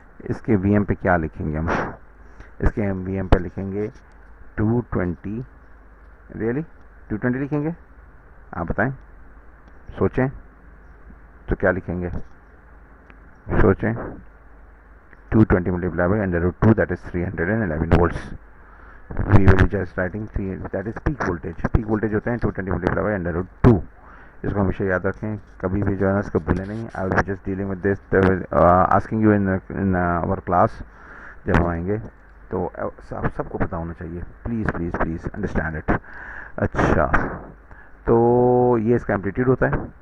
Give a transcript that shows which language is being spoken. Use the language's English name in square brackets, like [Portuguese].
[Hindi] इसके Vm पे क्या लिखेंगे हम? इसके हम Vm पे लिखेंगे 220. रियली 220 लिखेंगे? आप बताएं, सोचें तो क्या लिखेंगे? सोचें. [English] 220 multiply by √2, that is 311 volts. We will be just writing 3, that is peak voltage. [Hindi] Peak voltage होते हैं 220 मल्टीप्लाई बाई √2. इसको हमेशा याद रखें, कभी भी जो है ना इसको भूलें नहीं. [English] I will be just dealing with this, asking you in our class. [Hindi] जब हम आएंगे तो सबको पता होना चाहिए. [English] Please please please understand it. [Hindi] अच्छा, तो ये इसका एम्पलीट्यूड होता है.